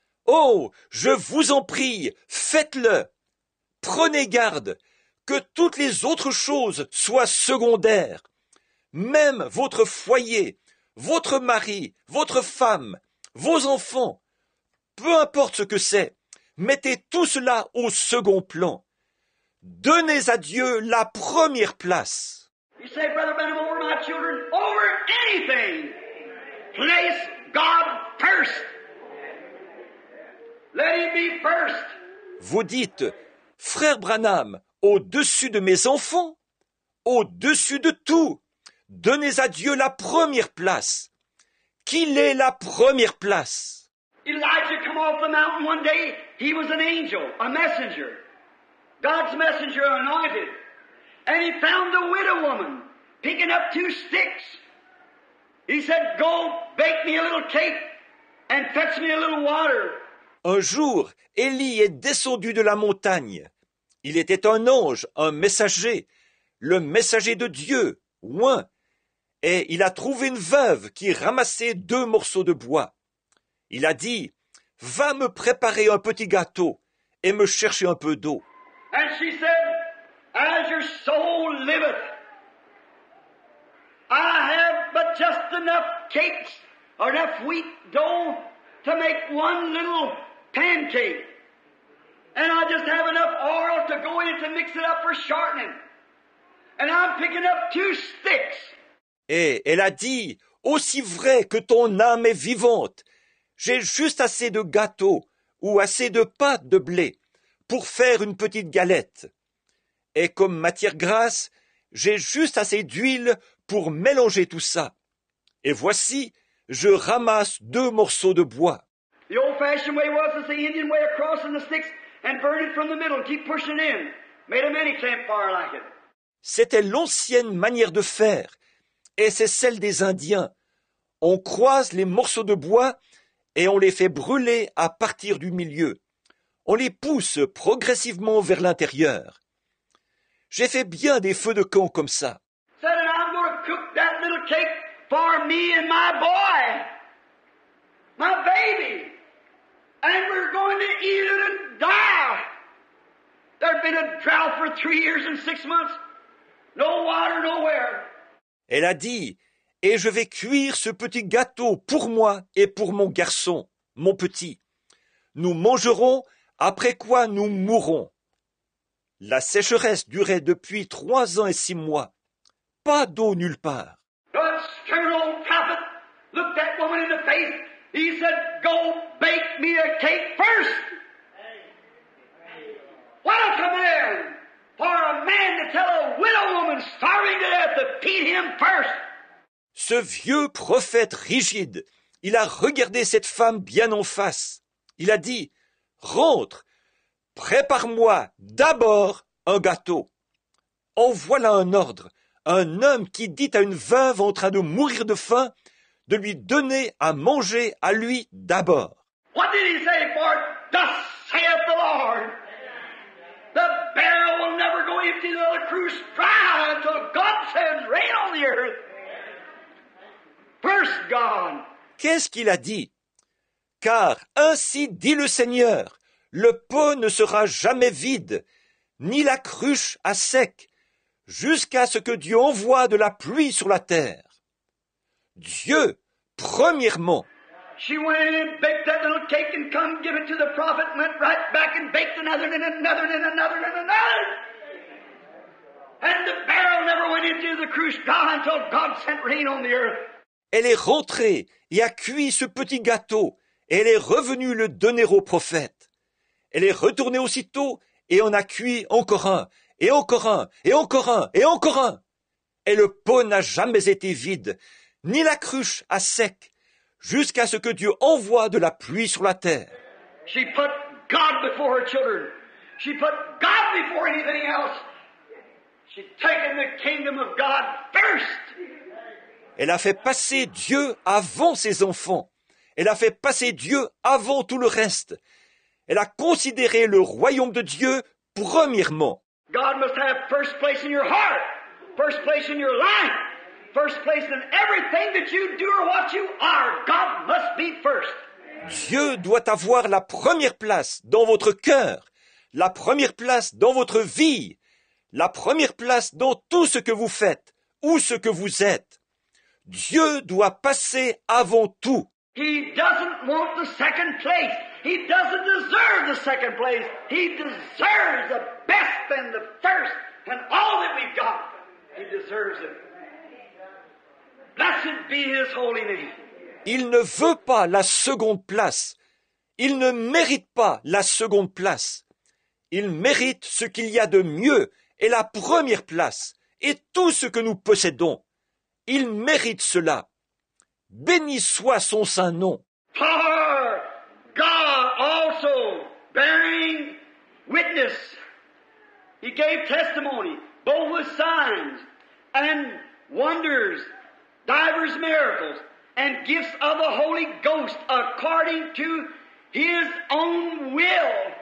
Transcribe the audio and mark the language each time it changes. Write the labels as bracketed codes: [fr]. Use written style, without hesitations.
[fr] Oh, je vous en prie, faites-le. Prenez garde que toutes les autres choses soient secondaires. Même votre foyer, votre mari, votre femme, vos enfants, peu importe ce que c'est, mettez tout cela au second plan. Donnez à Dieu la première place. [en] You say, Brother Branham, over my children, over anything. Place God first. Let Him be first. [fr] Vous dites, Frère Branham, au-dessus de mes enfants, au-dessus de tout, donnez à Dieu la première place. Qu'il ait la première place. [en] Elijah come off the mountain one day. He was an angel, a messenger. God's messenger anointed. And he found a widow woman picking up 2 sticks. He said, go bake me a little cake and fetch me a little water. [fr] Un jour, Élie est descendu de la montagne. Il était un ange, un messager, le messager de Dieu, oint, et il a trouvé une veuve qui ramassait 2 morceaux de bois. Il a dit, « Va me préparer un petit gâteau et me chercher un peu d'eau. » [en] And she said, as your soul liveth, I have but just enough cakes or enough wheat dough to make one little pancake. And I just have enough oil to go in it to mix it up for shortening. And I'm picking up 2 sticks. [fr] Et elle a dit, « Aussi vrai que ton âme est vivante, j'ai juste assez de gâteau ou assez de pâte de blé pour faire une petite galette. Et comme matière grasse, j'ai juste assez d'huile pour mélanger tout ça. Et voici, je ramasse 2 morceaux de bois. » [en] The old-fashioned way was the Indian way of crossing the sticks and burn it from the middle and keep pushing it in. Made a mini campfire like it. [fr] C'était l'ancienne manière de faire, et c'est celle des Indiens. On croise les morceaux de bois et on les fait brûler à partir du milieu. On les pousse progressivement vers l'intérieur. J'ai fait bien des feux de camp comme ça. [en] Said, and I'm going to cook that little cake for me and my boy, my baby, and we're going to eat it and die. There'd been a drought for 3 years and 6 months. No water nowhere. [fr] Elle a dit, « Et je vais cuire ce petit gâteau pour moi et pour mon garçon, mon petit. Nous mangerons, après quoi nous mourrons. » La sécheresse durait depuis 3 ans et 6 mois. Pas d'eau nulle part. [en] The stern old prophet looked that woman in the face. He said, go bake me a cake first. What a command for a man to tell a widow woman starving to death to feed him first. [fr] Ce vieux prophète rigide, il a regardé cette femme bien en face. Il a dit, « Rentre, prépare-moi d'abord un gâteau. » En voilà un ordre, un homme qui dit à une veuve en train de mourir de faim de lui donner à manger à lui d'abord. [en] What did he say? For thus saith the Lord, the barrel will never go empty, the cruse dry until God sends rain on the earth. First God. [fr] Qu'est-ce qu'il a dit? Car ainsi dit le Seigneur, le pot ne sera jamais vide, ni la cruche à sec, jusqu'à ce que Dieu envoie de la pluie sur la terre. Dieu, premièrement. [en] She went in and baked that little cake and come give it to the prophet, went right back and baked another and another and another and another. And the barrel never went into the cruse dry until God sent rain on the earth. [fr] Elle est rentrée et a cuit ce petit gâteau, et elle est revenue le donner au prophète. Elle est retournée aussitôt et en a cuit encore un, et encore un, et encore un, et encore un. Et le pot n'a jamais été vide, ni la cruche à sec, jusqu'à ce que Dieu envoie de la pluie sur la terre. [en] She put God before her children. She put God before anything else. She'd taken the kingdom of God first. [fr] Elle a fait passer Dieu avant ses enfants. Elle a fait passer Dieu avant tout le reste. Elle a considéré le royaume de Dieu premièrement. [en] God must have first place in your heart, first place in your life, first place in everything that you do or what you are. God must be first. [fr] Dieu doit avoir la première place dans votre cœur, la première place dans votre vie, la première place dans tout ce que vous faites ou ce que vous êtes. Dieu doit passer avant tout. [en] He doesn't want the second place. He doesn't deserve the second place. He deserves the best and the first and all that we've got. He deserves it. Blessed be His holy name. [fr] Il ne veut pas la seconde place. Il ne mérite pas la seconde place. Il mérite ce qu'il y a de mieux et la première place et tout ce que nous possédons. Il mérite cela. Béni soit son saint nom. [en] For God also bearing witness, He gave testimony, both with signs and wonders, divers miracles, and gifts of the Holy Ghost according to His own will.